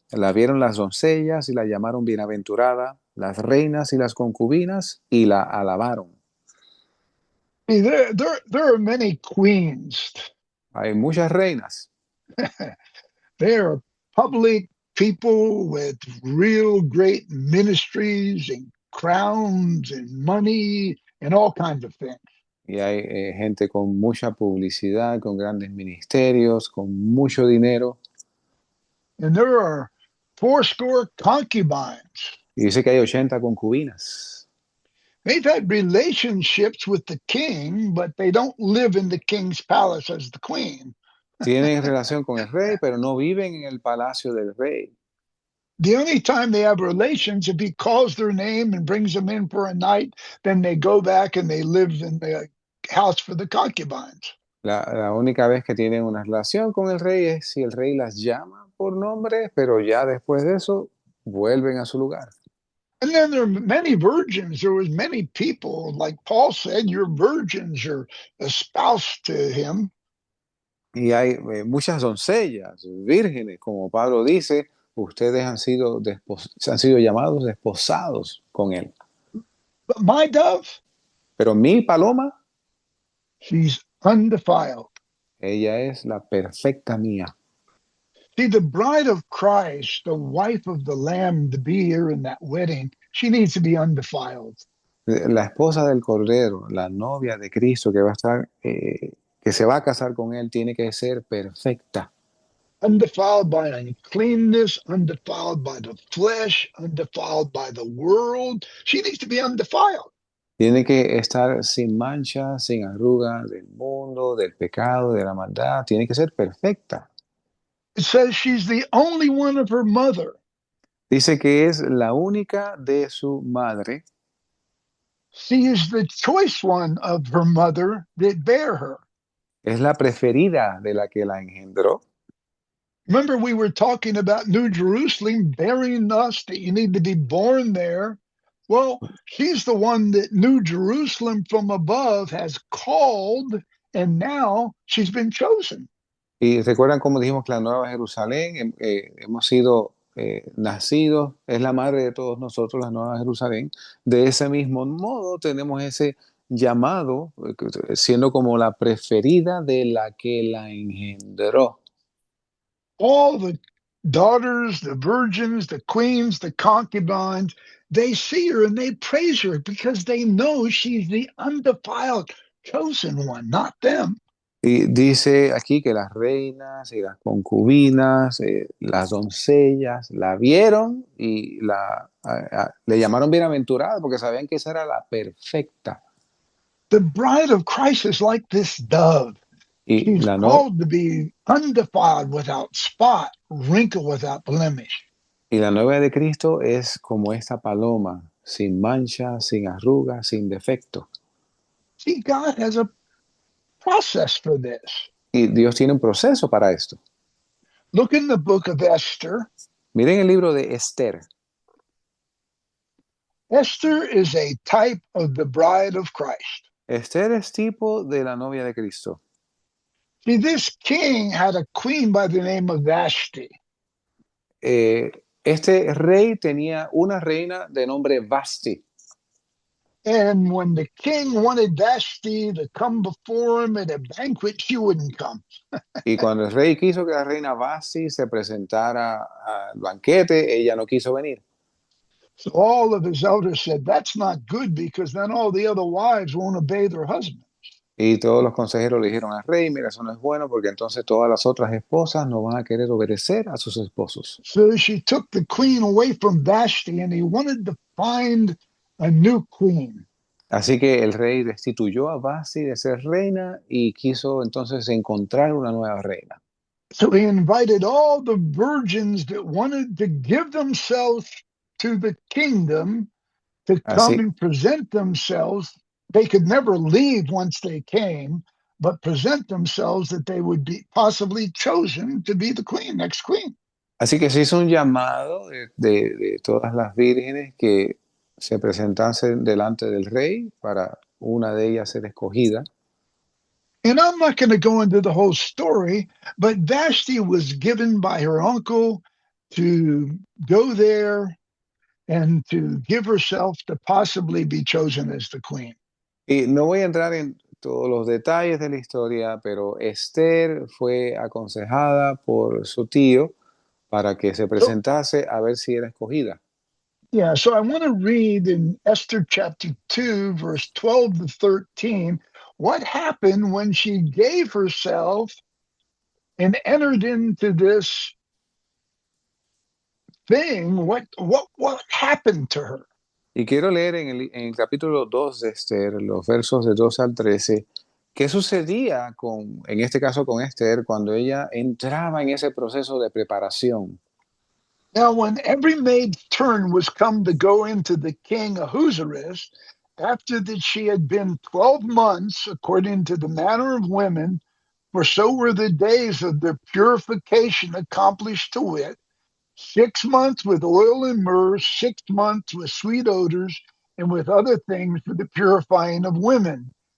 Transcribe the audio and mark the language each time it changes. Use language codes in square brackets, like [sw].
[es] La vieron las doncellas y la llamaron bienaventurada, las reinas y las concubinas, y la alabaron. [en] See, there are many queens. [es] Hay muchas reinas. [en] They are public people with real great ministries and crowns and money and all kinds of things. [es] Y hay gente con mucha publicidad, con grandes ministerios, con mucho dinero. [en] And there are 4 store concubines. [es] Y dice que hay 80 concubinas. [en] They've had relationships with the king, but they don't live in the king's palace as the queen. [es] Tienen relación con el rey, pero no viven en el palacio del rey. [en] The only time they have relations, if he calls their name and brings them in for a night, then they go back and they live in the house for the concubines. [es] La única vez que tienen una relación con el rey es si el rey las llama por nombre, pero ya después de eso vuelven a su lugar. [en] And then there are many virgins. There was many people, like Paul said, your virgins are espoused to him. [es] Y hay muchas doncellas, vírgenes, como Pablo dice, ustedes han sido llamados desposados con él. [en] But my dove, [es] Pero mi paloma, [en] she's undefiled. [es] ella es la perfecta mía. [en] See, the bride of Christ, the wife of the Lamb to be here in that wedding, she needs to be undefiled. [es] La esposa del Cordero, la novia de Cristo que va a estar, que se va a casar con él, tiene que ser perfecta. [en] Undefiled by uncleanness, undefiled by the flesh, undefiled by the world. She needs to be undefiled. [es] Tiene que estar sin mancha, sin arruga del mundo, del pecado, de la maldad. Tiene que ser perfecta. [en] It says she's the only one of her mother. [es] Dice que es la única de su madre. [en] She is the choice one of her mother that bare her. [es] Es la preferida de la que la engendró. [en] Remember, we were talking about New Jerusalem bearing us, that you need to be born there. Well, she's the one that New Jerusalem from above has called, and now she's been chosen. [es] Y recuerdan cómo dijimos que la Nueva Jerusalén, hemos sido nacidos, es la madre de todos nosotros, la Nueva Jerusalén. De ese mismo modo tenemos ese llamado, siendo como la preferida de la que la engendró. [en] All the daughters, the virgins, the queens, the concubines, they see her and they praise her because they know she's the undefiled chosen one, not them. [es] Y dice aquí que las reinas y las concubinas, las doncellas, la vieron y le llamaron bienaventurada porque sabían que esa era la perfecta. [en] The bride of Christ is like this dove. [es] Y [en] She's [es] la, no, [en] called to be undefiled, without spot, wrinkle, without blemish. [es] y la novia de Cristo es como esta paloma, sin mancha, sin arruga, sin defecto. [en] See, God has a process for this. [es] Y Dios tiene un proceso para esto. [en] Look in the book of Esther. [es] Miren el libro de Esther. [en] Esther is a type of the bride of Christ. [es] Esther es tipo de la novia de Cristo. [en] See, this king had a queen by the name of Vashti. [es] Este rey tenía una reina de nombre Vasti. [en] And when the king wanted Vashti to come before him at a banquet, she wouldn't come. [es] Y cuando el rey quiso que la reina Vasti se presentara al banquete, ella no quiso venir. [en] So all of his elders said, that's not good because then all the other wives won't obey their husband. [es] Y todos los consejeros le dijeron al rey, mira, eso no es bueno porque entonces todas las otras esposas no van a querer obedecer a sus esposos. [en] So she took the queen away from Vashti and he wanted to find a new queen. [es] Así que el rey destituyó a Vasti de ser reina y quiso entonces encontrar una nueva reina. [en] So he invited all the virgins that wanted to give themselves to the kingdom to come [es] Así, [en] and present themselves. They could never leave once they came, but present themselves that they would be possibly chosen to be the queen, next queen. [es] así que se hizo un llamado de todas las vírgenes que se presentasen delante del rey para una de ellas ser escogida. [en] And I'm not going to go into the whole story, but Vashti was given by her uncle to go there and to give herself to possibly be chosen as the queen. [es] Y no voy a entrar en todos los detalles de la historia, pero Esther fue aconsejada por su tío para que se [en] So, [es] presentase a ver si era escogida. [en] yeah, so I want to read in Esther chapter 2, verse 12 to 13, what happened when she gave herself and entered into this thing. What happened to her? [es] Y quiero leer en el capítulo 2 de Esther, los versos de 2 al 13, qué sucedía en este caso con Esther, cuando ella entraba en ese proceso de preparación. [en] Now, when every maid's turn was come to go into the king Ahasuerus, after that she had been 12 months, according to the manner of women, for so were the days of their purification accomplished, to wit, 6 months with oil and myrrh, 6 months with sweet odors, and with other things for the purifying of women.